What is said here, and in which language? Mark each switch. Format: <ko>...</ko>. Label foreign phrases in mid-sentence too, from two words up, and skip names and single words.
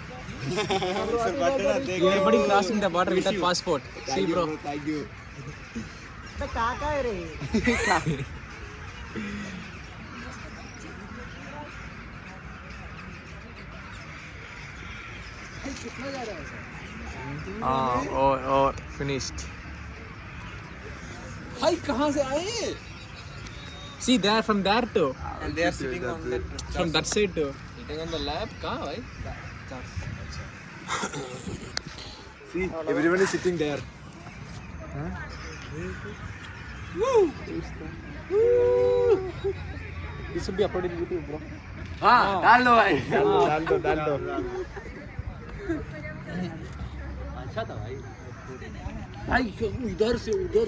<en>Everybody crossing the border without passport. See bro, thank you.</en> <hi>तो काका है रे. और फिनिश्ड. भाई कहाँ से आए?</hi> <en>See there, from there too. And they are sitting on that. From that side too. Sitting on the lap,</en> <hi>कहाँ भाई?</hi> <en>See, everyone is sitting there. Huh? Woo! Woo! This will be uploaded in YouTube, bro.</en> <hi>हाँ, डाल दो भाई. डाल दो. अच्छा था भाई. भाई इधर से उधर</hi>